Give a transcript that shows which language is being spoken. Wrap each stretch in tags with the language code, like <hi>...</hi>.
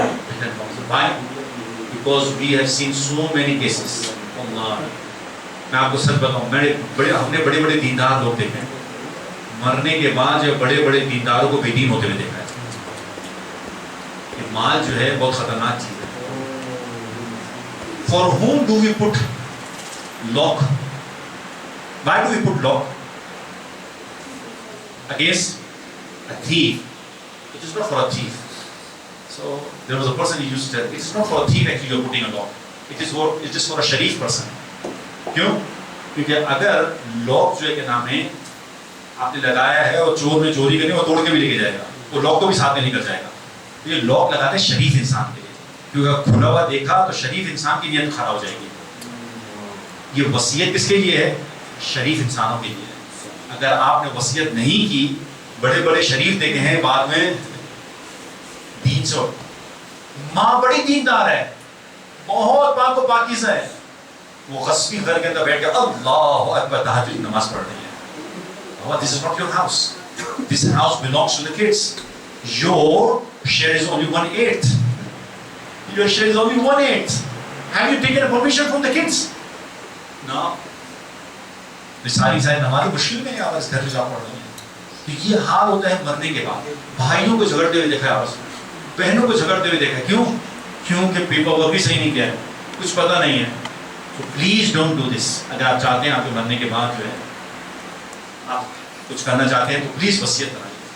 <en>Written form. Why? Because we have seen so many cases. Allah.</en> <ur>میں آپ کو سچ بتاؤں، ہم نے بڑے بڑے دیندار لوگ دیکھے ہیں، مرنے کے بعد جو بڑے بڑے دینداروں کو بے دین ہوتے ہوئے دیکھا ہے. یہ مال جو ہے بہت خطرناک چیز ہے.</ur> <en>For whom do we put lock? Why do we put lock? Against a thief. It is not for a thief. So there was a person he used to tell, it's not for a thief actually you're putting a lock. It is for a sharif person.</en> <ur>کیوں؟ کیونکہ اگر lock جو ہے کہ نام ہے آپ نے لگایا ہے اور چور نے چوری کرنی وہ توڑ کے بھی لے کے جائے گا, وہ لاک کو بھی ساتھ میں لے کر جائے گا. یہ لاک لگاتے ہیں شریف انسان کے لیے, کیونکہ اگر کھلا ہوا دیکھا تو شریف انسان کی نیت خراب ہو جائے گی. یہ وصیت کس کے لیے ہے؟ شریف انسانوں کے لیے. اگر آپ نے وصیت نہیں کی, بڑے بڑے شریف دیکھے ہیں بعد میں دین سے, ماں بڑی دیندار ہے, بہت پاک و پاکیزہ ہے, وہ غصبی گھر کے اندر بیٹھ کے اللہ اکبر تہجد کی نماز پڑھ رہی ہے.</ur> <en>This is not your house. This house belongs to the kids. Your share is only 1/8. Your share is only 1/8. Have you taken a permission from the kids? No.</en> <ur>ساری نمازیں مشکل میں آپ اس گھر میں جا پڑھ رہے ہیں. یہ حال ہوتا ہے مرنے کے بعد. بھائیوں کو جھگڑتے ہوئے دیکھا ہے آپس میں, بہنوں کو جھگڑتے ہوئے دیکھا ہے. کیوں؟ کیونکہ پیپر ورک بھی صحیح نہیں کیا ہے, کچھ پتہ نہیں ہے. تو</ur> <en>Please don't do this.</en> <ur>اگر آپ چاہتے ہیں آپ کے مرنے کے بعد جو ہے آپ کچھ کرنا چاہتے ہیں تو پلیز وصیت بنائیے.</ur>